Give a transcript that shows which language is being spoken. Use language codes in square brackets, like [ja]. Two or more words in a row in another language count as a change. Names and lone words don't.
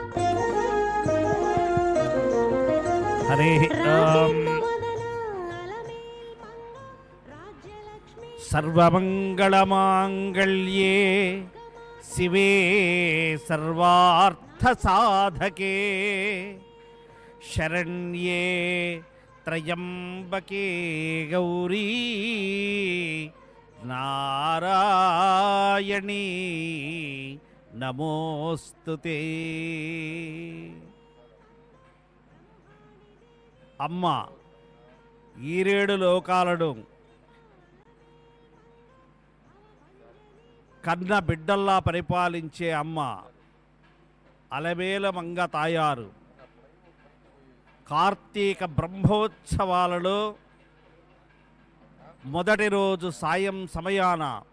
[sa] हरे सर्वमंगलमांगल्ये शिवे सर्वार्थसाधके शरण्ये त्र्यंबके गौरी नारायणी नमोस्तुते। [te] అమ్మ ఈరేడు లోకాలను కన్న బిడ్డల్లా పరిపాలించే అమ్మ అలమేల మంగ తాయారు కార్తీక బ్రహ్మోత్సవాలలో మొదటి రోజు సాయం సమయాన